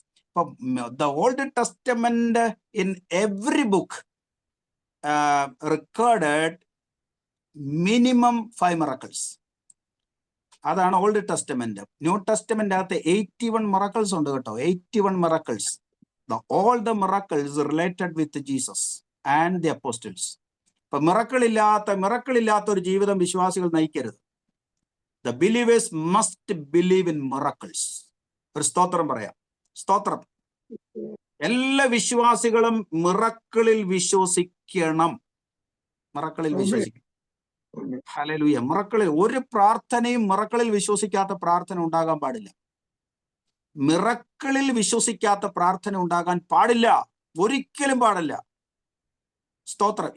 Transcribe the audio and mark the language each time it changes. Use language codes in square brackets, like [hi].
[en] ഇപ്പൊ the Old Testament in every book recorded minimum 5 miracles. [ml] അതാണ് old testament. New testament അകത്ത് 81 miracles ഉണ്ട് കേട്ടോ. [en] 81 miracles. All the miracles related with Jesus and the apostles. [ml] ഇപ്പൊ മിറക്കിളില്ലാത്ത ഒരു ജീവിതം വിശ്വാസികൾ നയിക്കരുത്. [en] The believers must believe in miracles. [ml] ഒരു സ്തോത്രം പറയാം. സ്തോത്രം. എല്ലാ വിശ്വാസികളും മിറക്കിളിൽ വിശ്വസിക്കണം. മിറക്കിളിൽ വിശ്വസിക്കണം. ഹല്ലേലൂയ. മിറക്കിളിൽ ഒരു പ്രാർത്ഥനയും മിറക്കിളിൽ വിശ്വസിക്കാത്ത പ്രാർത്ഥന ഉണ്ടാകാൻ പാടില്ല. മിറക്കിളിൽ വിശ്വസിക്കാത്ത പ്രാർത്ഥന ഉണ്ടാകാൻ പാടില്ല, ഒരിക്കലും പാടില്ല. സ്തോത്രം.